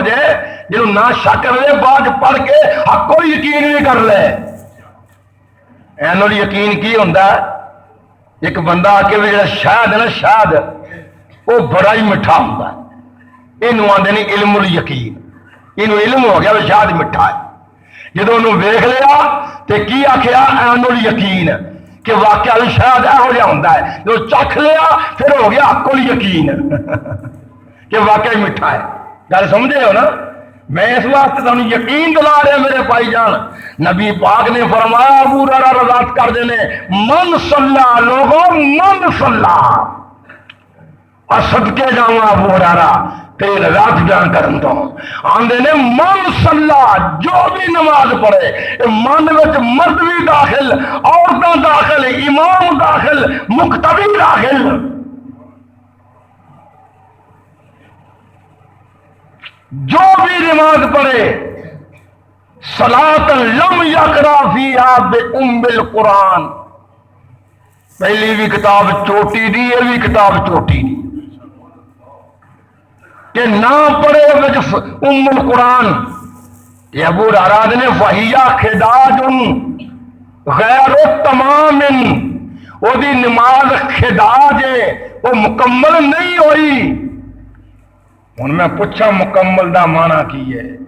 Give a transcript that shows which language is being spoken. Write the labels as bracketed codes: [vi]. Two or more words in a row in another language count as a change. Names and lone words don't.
[pa] جائے جنہوں نہ شک رہے بعد پڑھ کے حق کو یقین بھی کر لے [ar] عین الیقین [pa] کی ہوندا ہے ایک بندہ آ کے جڑا شہد ہے نا شہد وہ بڑا ہی میٹھا ہوندا ہے اینوں آندے نے [ar] علم الیقین [pa] اینوں علم ہو گیا وہ شہد میٹھا ہے جدوں انہوں ویکھ لیا تے کی آکھیا [ar] عین الیقین [pa] کہ واقعہ بھی شاید یہو جہا ہوندا ہے جو چکھ لیا پھر ہو گیا [ar] حق الیقین [pa] کہ واقعہ میٹھا ہے گل سمجھے ہو نا میں اس واسطے تمہیں یقین دلا رہا میرے بھائی جان نبی پاک نے فرمایا ابو ہریرہ روایت کر دینے [ar] من صلی [pa] لوگوں [ar] من صلی [pa] اور صدقے جاؤں ابو ہریرہ تیری رات بیان کرن تو آندے نے [ar] من صلی [pa] جو بھی نماز پڑھے من وچ مرد بھی داخل عورتاں داخل امام داخل مقتدی داخل جو بھی نماز پڑھے [ar] صلاۃ لم یقرأ فیہا بأم القرآن [pa] پہلی بھی کتاب چوٹی دی یہ بھی کتاب چوٹی دی کہ نہ پڑھے وچ [ar] ام القرآن [pa] یہ ابو ہریرہ نے [ar] فہیا خداج غیر تمام [pa] وہ دی نماز خداج ہے وہ مکمل نہیں ہوئی ہن میں پوچھا مکمل دا معنی کی ہے